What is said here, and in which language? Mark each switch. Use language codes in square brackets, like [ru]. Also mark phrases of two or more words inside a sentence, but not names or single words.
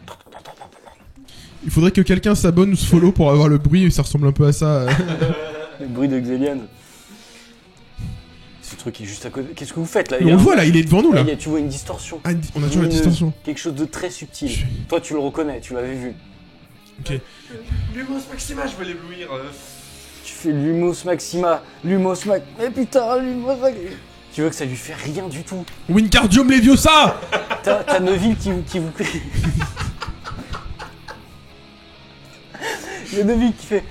[fr] Il faudrait que quelqu'un s'abonne ou se follow pour avoir le bruit. Ça ressemble un peu à ça. Le bruit de Xelian. Ce truc est juste à côté. Qu'est-ce que vous faites là? Mais on le voit là, il est devant nous là. Tu vois une distorsion. Ah, on a toujours la Lumineuse. distorsion. Quelque chose de très subtil. Toi, tu le reconnais, tu l'avais vu. Ok. Lumos Maxima, je veux l'éblouir. Tu fais Lumos Maxima, Lumos Max... Mais putain, Lumos Maxima... Tu vois que ça lui fait rien du tout. Wingardium Leviosa. T'as Neville qui vous... Il y a Neville qui fait...